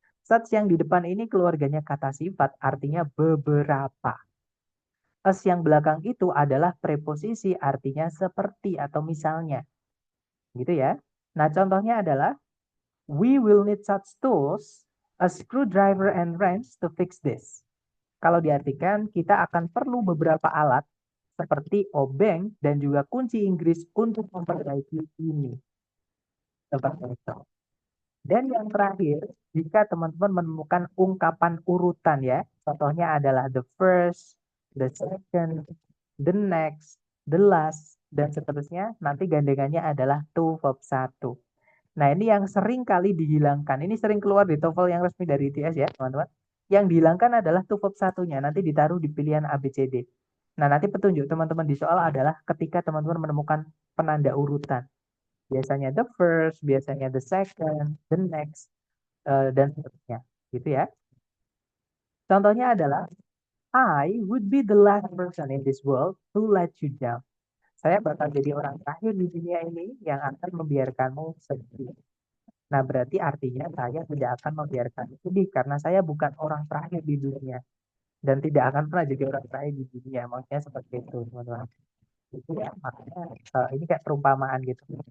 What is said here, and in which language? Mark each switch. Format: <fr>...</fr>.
<id>Such yang di depan ini keluarganya kata sifat, artinya beberapa. As yang belakang itu adalah preposisi, artinya seperti atau misalnya. Gitu ya. Nah, contohnya adalah,</id> <en>We will need such tools, a screwdriver and wrench to fix this.</en> <id>Kalau diartikan, kita akan perlu beberapa alat seperti obeng dan juga kunci Inggris untuk memperbaiki ini. Seperti itu. Dan yang terakhir, jika teman-teman menemukan ungkapan urutan ya, contohnya adalah the first, the second, the next, the last, dan seterusnya, nanti gandengannya adalah to verb 1. Nah, ini yang sering kali dihilangkan. Ini sering keluar di TOEFL yang resmi dari ITS ya, teman-teman. Yang dihilangkan adalah to verb 1-nya, nanti ditaruh di pilihan ABCD. Nah, nanti petunjuk teman-teman di soal adalah ketika teman-teman menemukan penanda urutan. Biasanya the first, biasanya the second, the next, dan seterusnya. Gitu ya. Contohnya adalah,</id> <en>I would be the last person in this world to let you down.</en> <id>Saya bakal jadi orang terakhir di dunia ini yang akan membiarkanmu sedih. Nah, berarti artinya saya tidak akan membiarkan sedih karena saya bukan orang terakhir di dunia dan tidak akan pernah jadi orang terakhir di dunia. Maksudnya seperti itu, teman-teman. Itu ya, makanya ini kayak perumpamaan gitu.</id>